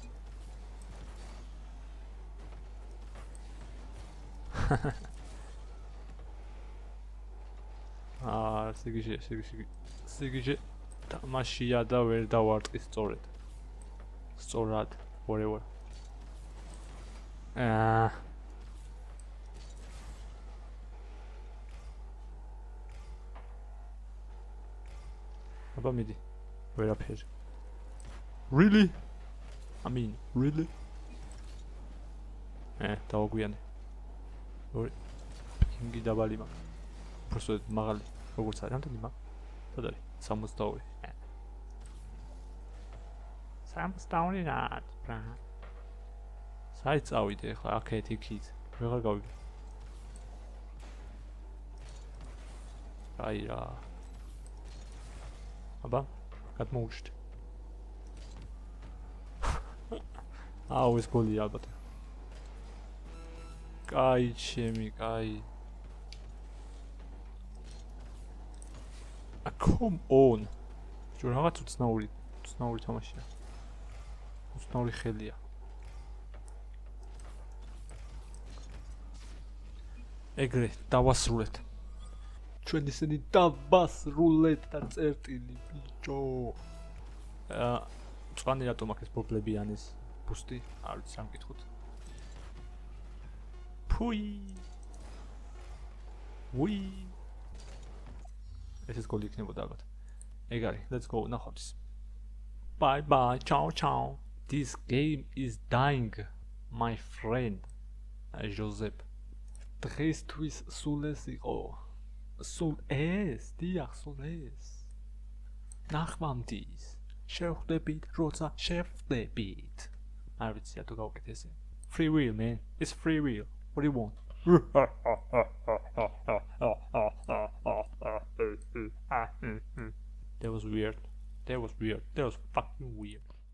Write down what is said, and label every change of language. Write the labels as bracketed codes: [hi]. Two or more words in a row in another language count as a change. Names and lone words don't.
[ka] სიგიჟე თამაშია და ვერ დავარტყი სწორად. whatever. აბა მიდი. ვერაფერი. [en] Really? I mean, really? [ka] დავაგვიანე. ორი პინგი დაბალი მაგ. უბრალოდ მაღალი. როგორც არის, რამდენი მაგ? სად არის? 62. 62 რა, ბრა. საით წავიდე ახლა აქეთ იქით. ვეღარ გავიგე. აი რა. აბა, გადმოუშვით. ეს გოლი ალბათ. კაი, ჩემი, კაი. [en] Come on. [ka] ჯერ რაღაც უცნაური თამაშია. უცნაური ხელია. ეგრე დავასრულეთ. ჩვენ ისინი დავასრულეთ და წერტილი ბიჭო. წვანი რატომ აქ ეს პრობლემიანის ბუსტი? არ ვიცი რამ გითხოთ. ვუი. ეს ის გოლი იქნებოდა ალბათ. ეგ არის, [en] let's go, [ka] ნახავთ ის. [en] Bye, ciao. This game is dying, my friend. Josep. [ka] დღესთვის სულ ეს იყო. სულ ეს. ნახვამდის. შევხვდებით, როცა შევხვდებით. არ ვიცი რატო გავუკეთე ესე. [en] Free will, man. It's free will. What do you want? That was weird. That was fucking weird.